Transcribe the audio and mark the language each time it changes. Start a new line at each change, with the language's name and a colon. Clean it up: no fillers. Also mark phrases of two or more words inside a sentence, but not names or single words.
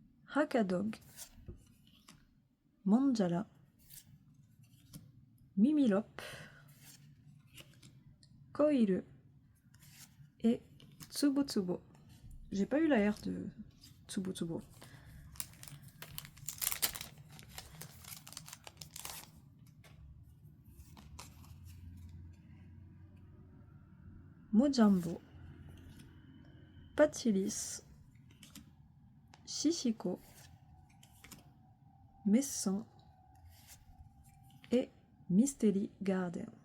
French: Hakadog, Manjala, Mimilop, Koiru et Tsubotsubo. J'ai pas eu la R de Tsubotsubo. Mojambo, Patilis, Shishiko, Messan et Mystery Garden.